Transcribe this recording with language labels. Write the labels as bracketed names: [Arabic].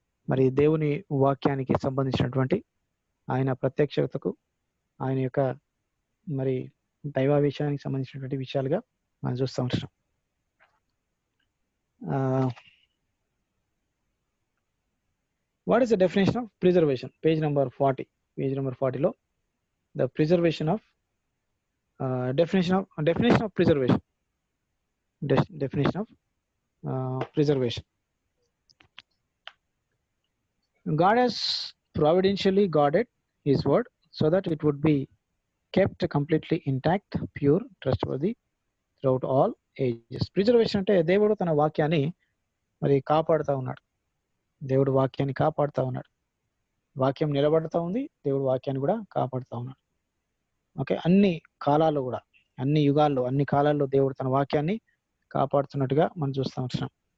[Telugu] మరి దేవుని వాక్యానికి సంబంధించినటువంటి ఆయన ప్రత్యక్షతకు, ఆయన యొక్క మరి దైవావేశానికి సంబంధించినటువంటి విషయాలుగా మనం చూస్తూ ఉంటున్నాం. [English] What is the definition of preservation? [Telugu] Page number 40లో [English] The preservation of definition of preservation. Definition of preservation. God has providentially guarded his word so that it would be kept completely intact, pure, trustworthy throughout all ages. [Telugu] Preservation అంటే దేవుడు తన వాక్యాన్ని మరి కాపాడుతూ ఉన్నాడు. దేవుడు వాక్యాన్ని కాపాడుతూ ఉన్నాడు. వాక్యం నిలబడుతూ ఉంది, దేవుడు వాక్యాన్ని కూడా కాపాడుతూ ఉన్నాడు. ఓకే, అన్ని కాలాల్లో కూడా, అన్ని యుగాల్లో, అన్ని కాలాల్లో దేవుడు తన వాక్యాన్ని కాపాడుతున్నట్టుగా మనం చూస్తూ ఉంటున్నాం.